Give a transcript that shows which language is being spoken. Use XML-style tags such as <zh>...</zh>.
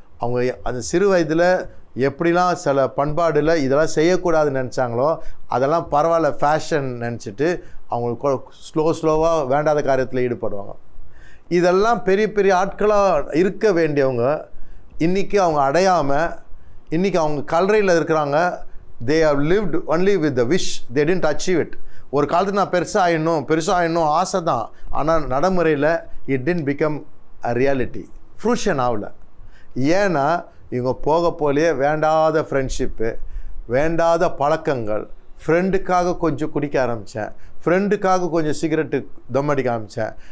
<ta>அவங்க அந்த சிறு வயதில் எப்படிலாம் சில பண்பாடில் இதெல்லாம் செய்யக்கூடாதுன்னு நினச்சாங்களோ அதெல்லாம் பரவாயில்ல ஃபேஷன் நினச்சிட்டு அவங்க ஸ்லோவாக வேண்டாத காரியத்தில் ஈடுபடுவாங்க. இதெல்லாம் பெரிய பெரிய ஆட்களாக இருக்க வேண்டியவங்க இன்றைக்கி அவங்க அடையாமல், இன்றைக்கி அவங்க கல்லறையில் இருக்கிறாங்க.</ta> <en>they have lived only with the wish, they didn't achieve it.</en> <ta>ஒரு காலத்தில் நான் பெருசாக ஆயிடணும் ஆசை தான், ஆனால் நடைமுறையில்</ta> <en>it didn't become a reality,</en> <ta>fruition ஆகலை. ஏன்னா இவங்க போலேயே வேண்டாத ஃப்ரெண்ட்ஷிப்பு, வேண்டாத பழக்கங்கள். ஃப்ரெண்டுக்காக கொஞ்சம் குடிக்க ஆரம்பித்தேன், ஃப்ரெண்டுக்காக கொஞ்சம் சிகரெட்டு தம் அடிக்க ஆரம்பித்தேன்.</ta>